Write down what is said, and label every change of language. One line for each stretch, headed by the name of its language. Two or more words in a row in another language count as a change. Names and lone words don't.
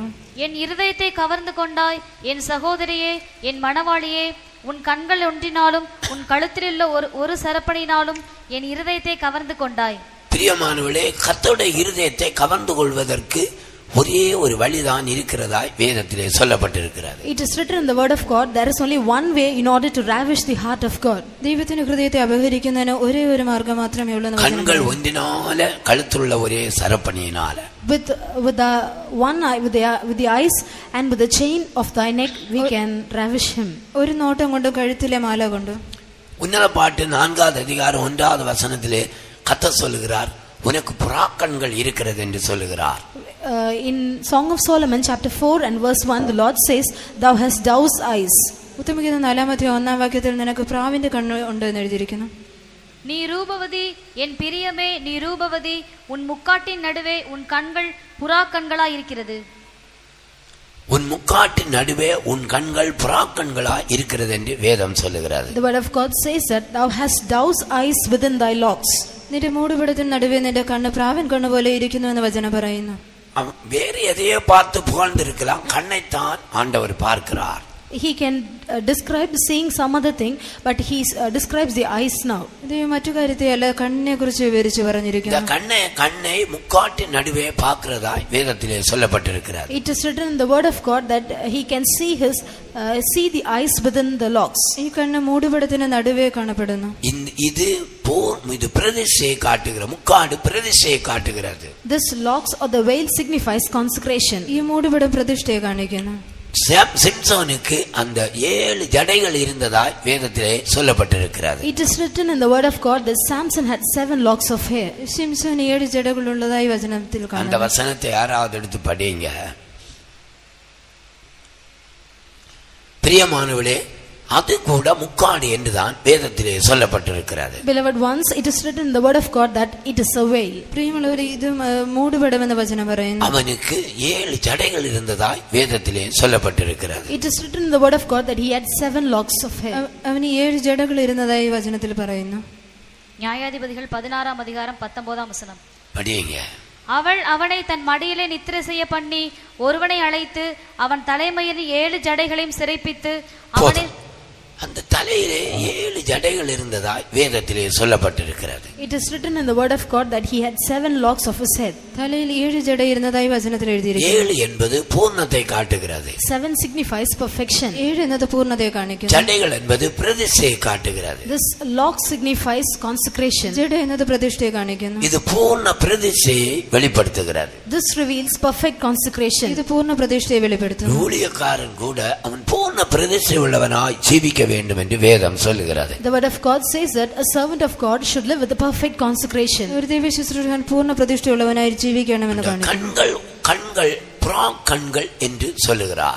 Tamil: என் இருதயத்தை கவர்ந்து கொண்டாய் என் சகோதரியே, என் மணவாளியே, உன் கண்கள் ஒன்றினாலும் உன் கழுத்திலுள்ள ஒரு சரப்பணியினாலும் என் இருதயத்தை கவர்ந்து கொண்டாய். பிரியமானவர்களே, கர்த்தருடைய இருதயத்தை கவர்ந்து கொள்வதற்கு ஒரே ஒரு வழிதான் இருக்கிறதாய் வேதத்திலே சொல்லப்பட்டிருக்கிறது.
English: It is written in the word of God, there is only one way in order to ravish the heart of God.
Malayalam: ദൈവത്തിന്റെ ഹൃദയത്തെ അപഹരിക്കുന്നതിന് ഒരേ ഒരു മാർഗ്ഗം മാത്രമേ ഉള്ളൂ.
Tamil: கண்கள் ஒன்றினால கழுத்துள்ள ஒரே சரப்பணியினால,
English: with the one eye, with the eyes and with the chain of thy neck we can ravish him.
Malayalam: ഒരു നോട്ടം കൊണ്ട് കഴുത്തിലെ മാല കൊണ്ട്.
Tamil: உன்னதபாட்டு 4வது அதிகாரம் 1வது வசனத்திலே கர்த்தர் சொல்லுகிறார், உனக்கு புறாக்கண்கள் இருக்கிறது என்று சொல்லுகிறார்.
English: In Song of Solomon chapter 4 and verse 1, the Lord says, thou hast dove's eyes.
Malayalam: ഉത്തമഗീതം 4-1 വാക്യത്തിൽ നിനക്ക് പ്രാവിന്റെ കണ്ണ് ഉണ്ട് എന്ന് എഴുതിയിരിക്കുന്നു.
Tamil: நீ ரூபவதி, என் பிரியமே, நீ ரூபவதி, உன் முக்காட்டின் நடுவே உன் கண்கள் புறா கண்களாய் இருக்கிறது. உன் முக்காட்டின் நடுவே உன் கண்கள் புறாக்கண்களா இருக்கிறது என்று வேதம் சொல்லுகிறது.
English: The word of God says that thou hast dove's eyes within thy locks.
Malayalam: നിന്റെ മൂടുപടത്തിന് നടുവേ നിന്റെ കണ്ണ് പ്രാവൻ കണ്ണു പോലെ ഇരിക്കുന്നു എന്ന് വചനം പറയുന്നു.
Tamil: வேறு எதையோ பார்த்து புகழ்ந்திருக்கலாம், கண்ணைத்தான் ஆண்டவர் பார்க்கிறார்.
English: He can describe seeing some other thing, but he describes the eyes now.
Malayalam: ദൈവം മറ്റു കാര്യത്തെയല്ല കണ്ണിനെ കുറിച്ച് വിവരിച്ചു പറഞ്ഞിരിക്കുന്നു.
Tamil: கண்ணை முக்காட்டின் நடுவே பார்க்கிறதாய் வேதத்திலே சொல்லப்பட்டிருக்கிறது.
English: It is written in the word of God that he can see the eyes within the locks.
Malayalam: ഈ കണ്ണ് മൂടുപടത്തിന് നടുവേ കാണപ്പെടുന്നു.
Tamil: இது பிரதிஷ்டையை காட்டுகிற, முக்காடு பிரதிஷ்டையை காட்டுகிறது.
English: This locks or the veil signifies consecration.
Malayalam: ഈ മൂടുപടം പ്രതിഷ്ഠയെ കാണിക്കുന്നു.
Tamil: சிம்சோனுக்கு அந்த 7 ஜடைகள் இருந்ததாய் வேதத்திலே சொல்லப்பட்டிருக்கிறது.
English: It is written in the word of God that Samson had 7 locks of hair.
Malayalam: ശിംസോന് 7 ജടകൾ ഉള്ളതായി വചനത്തിൽ കാണാം.
Tamil: அந்த வசனத்தை யாராவது எடுத்து படிங்க. பிரியமானவர்களே, அது கூட முக்காடு என்றுதான் வேதத்திலே சொல்லப்பட்டிருக்கிறது.
English: Beloved ones, it is written in the word of God that it is a veil.
Malayalam: പ്രിയമുള്ളവരെ, ഇത് മൂടുപടം എന്ന വചനം പറയുന്നു.
Tamil: அவனுக்கு 7 ஜடைகள் இருந்ததாய் வேதத்திலே சொல்லப்பட்டிருக்கிறது.
English: It is written in the word of God that he had 7 locks of hair.
Malayalam: അവന് 7 ജടകൾ ഇരുന്നതായി വചനത്തിൽ പറയുന്നു.
Tamil: நியாயாதிபதிகள் 16ஆம் அதிகாரம் 19ஆம் வசனம். படிங்க. அவள் அவனை தன் மடியிலே நித்திரை செய்ய பண்ணி ஒருவனை அழைத்து அவன் தலைமையில் 7 ஜடைகளையும் சிறைப்பித்து அவனை அந்த தலையிலே 7 ஜடைகள் இருந்ததாய் வேதத்திலே சொல்லப்பட்டிருக்கிறது.
English: It is written in the word of God that he had 7 locks of his head.
Malayalam: തലയിൽ 7 ജട ഇരുന്നതായി വചനത്തിൽ എഴുതിയിരിക്കുന്നു.
Tamil: 7 என்பது பூர்ணத்தை காட்டுகிறது.
English: 7 signifies perfection.
Malayalam: 7 എന്നത് പൂർണ്ണതയെ കാണിക്കുന്നു.
Tamil: ஜடைகள் என்பது பிரதிஷ்டையை காட்டுகிறது.
English: This lock signifies consecration.
Malayalam: ജട എന്നത് പ്രതിഷ്ഠയെ കാണിക്കുന്നു.
Tamil: இது பூர்ண பிரதிஷ்டையை வெளிப்படுத்துகிறது.
English: This reveals perfect consecration.
Malayalam: ഇത് പൂർണ്ണ പ്രതിഷ്ഠയെ വെളിപ്പെടുത്തുന്നു.
Tamil: ஊழியக்காரன் கூட அவன் பூர்ண பிரதிஷ்டை உள்ளவனாய் ஜீவிக்க வேண்டும் என்று வேதம் சொல்லுகிறது.
English: The word of God says that a servant of God should live with a perfect consecration.
Malayalam: ഒരു ദൈവശുശ്രൂഷകൻ പൂർണ്ണ പ്രതിഷ്ഠയുള്ളവനായി ജീവിക്കണമെന്ന് കാണിക്കുന്നു.
Tamil: கண்கள் புறா கண்கள் என்று சொல்லுகிறார்.